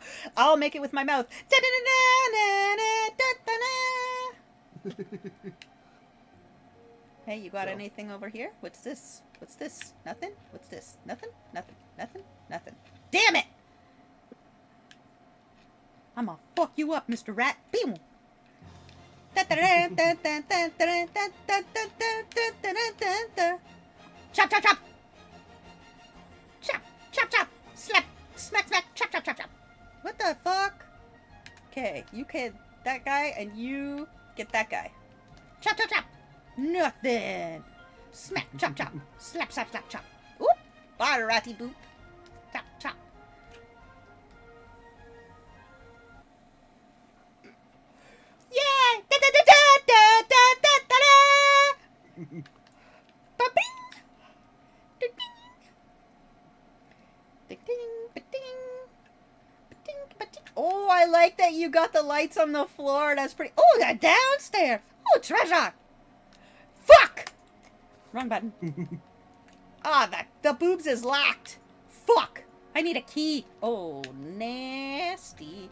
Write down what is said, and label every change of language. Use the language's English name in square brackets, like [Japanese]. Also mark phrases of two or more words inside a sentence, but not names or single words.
[English] I'll make it with my mouth. Hey, you got anything over here? What's this? What's this? Nothing? What's this? Nothing? Nothing? Nothing? Nothing. Damn it! I'm gonna fuck you up, Mr. Rat. Beam! Chop, chop, chop! Chop, chop, chop! Slap! Smack, smack! Chop, chop, chop, chop! What the fuck? Okay, you get that guy, and you get that guy. Chop, chop, chop! Nothing! Smack, chop, chop! Slap, slap, slap, chop! Oop! Bye, ratty boop! Chop, chop! Yay! Da da da da da da da da! Ba-bing! Da-ding! Da-ding, ba-ding! Ba-ding, ba-ding. Oh, I like that you got the lights on the floor. That's pretty. Oh, the downstairs. Oh, treasure. Fuck! Wrong button. Ah, the boobs is locked. Fuck! I need a key. Oh, nasty.